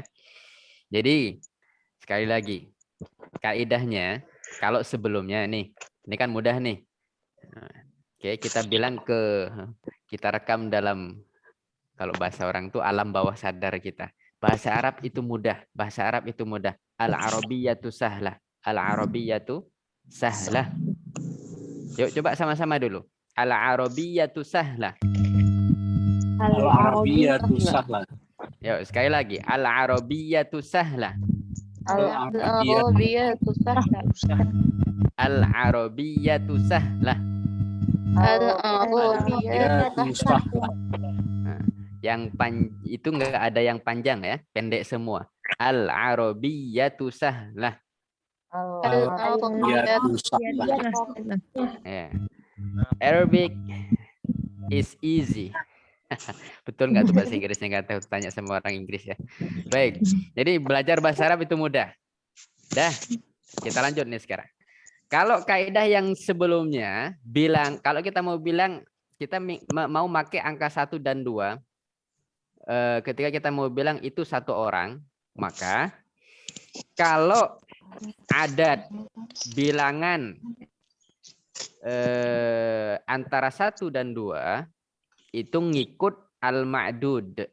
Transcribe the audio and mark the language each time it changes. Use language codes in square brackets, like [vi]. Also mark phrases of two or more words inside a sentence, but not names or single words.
[id] Jadi, sekali lagi, kaidahnya kalau sebelumnya nih, ini kan mudah nih. Oke, kita bilang kita rekam dalam, kalau bahasa orang tuh alam bawah sadar kita. Bahasa Arab itu mudah, bahasa Arab itu mudah. [ar] العربية سهلة. العربية سهلة. [id] Yuk coba sama-sama dulu. [ar] العربية سهلة. العربية سهلة. [id] Yuk sekali lagi. [ar] العربية سهلة. العربية سهلة. العربية سهلة. العربية سهلة. [id] Yang itu enggak ada yang panjang ya, pendek semua. [ar] العربية سهلة. العربية سهلة. [id] Ya. [en] Arabic is easy. [id] Betul nggak tuh bahasa Inggrisnya? Nggak tahu, tanya sama orang Inggris ya. Baik, jadi belajar bahasa Arab itu mudah. Dah, kita lanjut nih sekarang. Kalau kaidah yang sebelumnya bilang, kalau kita mau bilang kita mau pakai angka 1 dan 2, ketika kita mau bilang itu satu orang, maka kalau adat bilangan antara 1 dan 2 itu ngikut al-ma'dud.